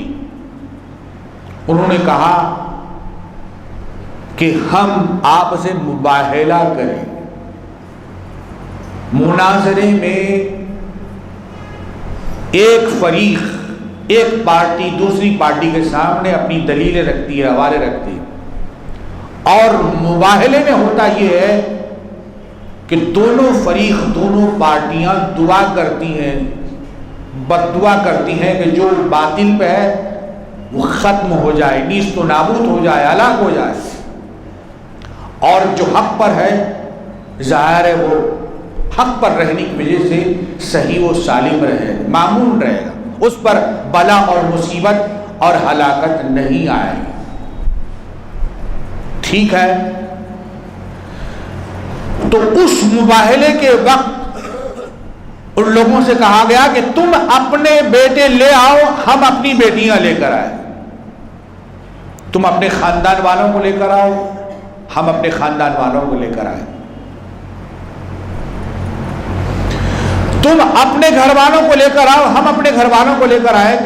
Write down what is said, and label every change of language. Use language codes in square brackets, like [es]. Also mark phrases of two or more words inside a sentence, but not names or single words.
[ur] انہوں نے کہا کہ ہم آپ سے مباہلہ کریں، مناظرے میں ایک فریق، ایک پارٹی دوسری پارٹی کے سامنے اپنی دلیلیں رکھتی ہے، حوالے رکھتی ہے، اور مباہلے میں ہوتا یہ ہے کہ دونوں فریق، دونوں پارٹیاں دعا کرتی ہیں، بد دعا کرتی ہیں کہ جو باطل پہ ہے وہ ختم ہو جائے، نیست و نابود ہو جائے، ہلاک ہو جائے، اور جو حق پر ہے ظاہر ہے وہ حق پر رہنے کی وجہ سے صحیح و سالم رہے، معمون رہے گا، اس پر بلا اور مصیبت اور ہلاکت نہیں آئے گی۔ ٹھیک ہے، تو اس مباہلے کے وقت ان لوگوں سے کہا گیا کہ تم اپنے بیٹے لے آؤ، ہم اپنی بیٹیاں لے کر آئے، تم اپنے خاندان والوں کو لے کر آؤ، ہم اپنے خاندان والوں کو لے کر آئے، تم اپنے گھر والوں کو لے کر آؤ، ہم اپنے گھر والوں کو لے کر آئیں گے۔